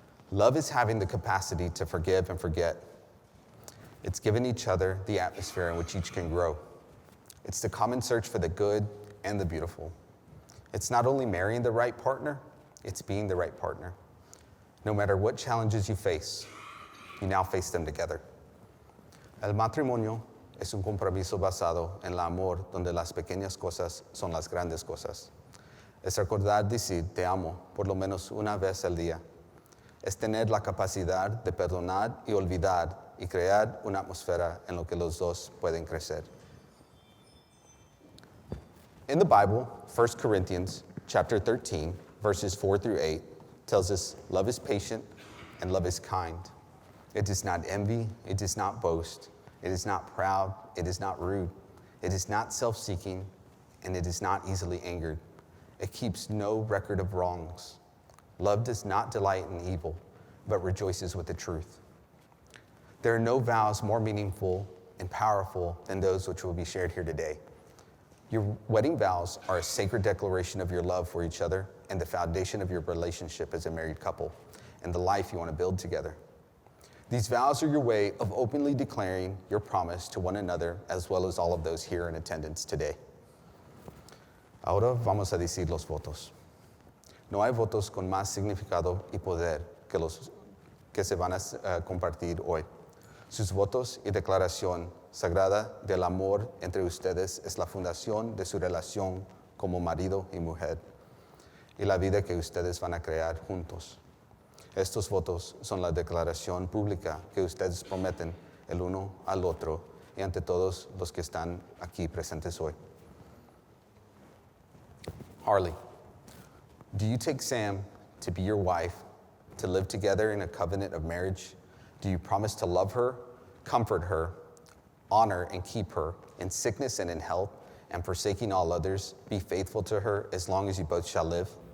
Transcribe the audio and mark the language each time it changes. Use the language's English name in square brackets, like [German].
[English] Love is having the capacity to forgive and forget. It's giving each other the atmosphere in which each can grow. It's the common search for the good and the beautiful. It's not only marrying the right partner, it's being the right partner. No matter what challenges you face, you now face them together. [Spanish] El matrimonio es un compromiso basado en el amor donde las pequeñas cosas son las grandes cosas. Es recordar decir te amo por lo menos una vez al día. Es tener la capacidad de perdonar y olvidar y crear una atmósfera en la que los dos pueden crecer. [English] In the Bible, 1 Corinthians chapter 13, verses 4 through 8, tells us love is patient and love is kind. It does not envy, it does not boast, it is not proud, it is not rude, it is not self-seeking, and it is not easily angered. It keeps no record of wrongs. Love does not delight in evil, but rejoices with the truth. There are no vows more meaningful and powerful than those which will be shared here today. Your wedding vows are a sacred declaration of your love for each other and the foundation of your relationship as a married couple and the life you want to build together. These vows are your way of openly declaring your promise to one another as well as all of those here in attendance today. [Spanish] Ahora vamos a decir los votos. No hay votos con más significado y poder que los que se van a compartir hoy. Sus votos y declaración sagrada del amor entre ustedes es la fundación de su relación como marido y mujer y la vida que ustedes van a crear juntos. Estos votos son la declaración pública que ustedes prometen el uno al otro y ante todos los que están aquí presentes hoy. [English] Harley, do you take Sam to be your wife, to live together in a covenant of marriage? Do you promise to love her, comfort her, honor and keep her in sickness and in health, and forsaking all others, be faithful to her as long as you both shall live?